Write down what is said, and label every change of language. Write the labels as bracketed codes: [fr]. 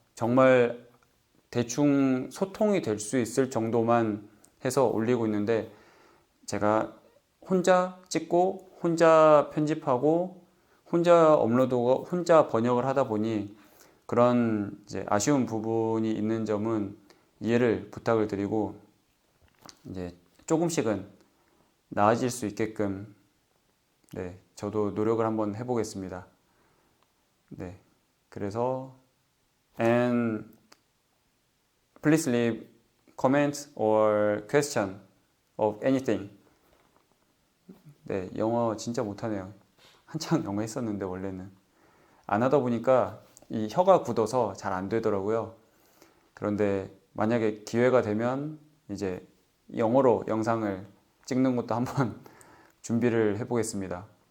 [ko] 정말 대충 소통이 될 수 있을 정도만 해서 올리고 있는데 제가 혼자 찍고 혼자 편집하고 혼자 업로드하고 혼자 번역을 하다 보니 그런 이제 아쉬운 부분이 있는 점은 이해를 부탁을 드리고 이제 조금씩은 나아질 수 있게끔 네, 저도 노력을 한번 해보겠습니다. 네, 그래서 [en] and please leave comment or question of anything. [ko] 네, 영어 진짜 못하네요. 한창 영어 했었는데 원래는 안 하다 보니까 이 혀가 굳어서 잘 안 되더라고요. 그런데 만약에 기회가 되면 이제 영어로 영상을 찍는 것도 한번 준비를 해보겠습니다.